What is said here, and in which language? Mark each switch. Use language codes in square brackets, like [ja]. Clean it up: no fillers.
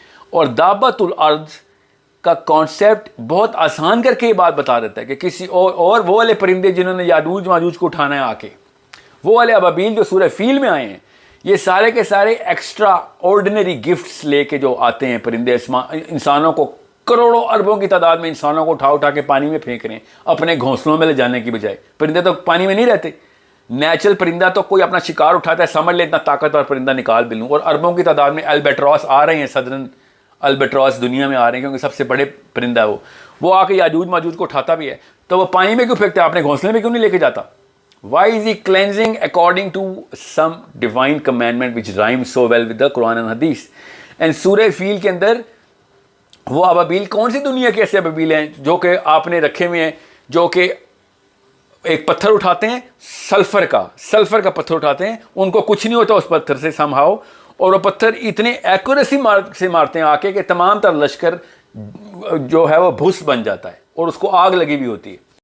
[ur] اور دابت الارض کا کانسیپٹ بہت آسان کر کے یہ بات بتا دیتا ہے کہ کسی اور وہ والے پرندے جنہوں نے یاجوج ماجوج کو اٹھانا ہے آ کے, وہ والے ابابیل جو سورہ فیل میں آئے ہیں, یہ سارے کے سارے ایکسٹرا آرڈینری گفٹس لے کے جو آتے ہیں پرندے, انسانوں کو کروڑوں اربوں کی تعداد میں انسانوں کو اٹھا کے پانی میں پھینک رہے ہیں اپنے گھونسلوں میں لے جانے کی بجائے. پرندے تو پانی میں نہیں رہتے, نیچرل پرندہ تو کوئی اپنا شکار اٹھاتا ہے, سمجھ لے اتنا طاقتور پرندہ نکال بھی لوں, اور اربوں کی تعداد میں البیٹراس آ رہے ہیں, سدرن البیٹراس دنیا میں آ رہے ہیں کیونکہ سب سے بڑے پرندہ ہے وہ آ کے یاجوج ماجوج کو اٹھاتا بھی ہے. تو وہ پانی میں کیوں پھینکتا ہے, اپنے گھونسلے میں کیوں نہیں لے کے جاتا؟ [en] Why is he cleansing according to some divine commandment which rhymes so well with the Quran and Hadith? [ur] And سورہ فیل کے اندر وہ ابابیل کون سی دنیا کے ایسے ابابیل ہیں جو کہ آپ نے رکھے ہوئے ہیں, جو کہ ایک پتھر اٹھاتے ہیں سلفر کا پتھر اٹھاتے ہیں, ان کو کچھ نہیں ہوتا اس پتھر سے somehow, اور وہ پتھر اتنے ایکوریسی سے مارتے ہیں آ کے کہ تمام تر لشکر جو ہے وہ بھس بن جاتا ہے اور اس کو آگ لگی بھی ہوتی ہے.